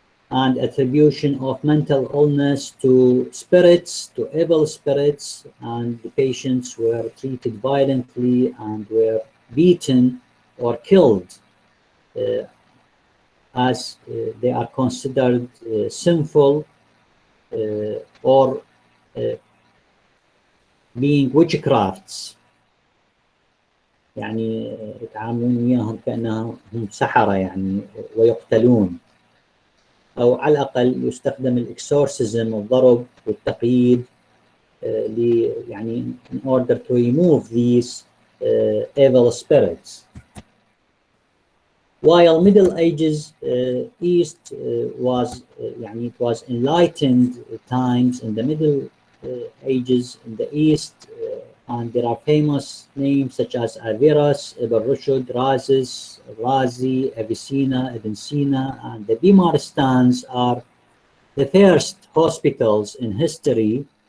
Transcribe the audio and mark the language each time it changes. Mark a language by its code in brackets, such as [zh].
[en] and attribution of mental illness to spirits, to evil spirits, and the patients were treated violently and were beaten or killed as they are considered sinful or being witchcrafts. [ar] يعني يتعاملون وياهم كأنهم سحرة يعني ويقتلون، أو على الأقل يستخدم الإكسورسيزم، الضرب والتقييد يعني [en] in order to remove these evil spirits. While Middle Ages East was يعني it was enlightened times. In the Middle Ages in the East and there are famous names such as Averroes, Ibn Rushd, Razis, Razi, Avicenna, Ibn Sina, and the Bimaristans are the first hospitals in history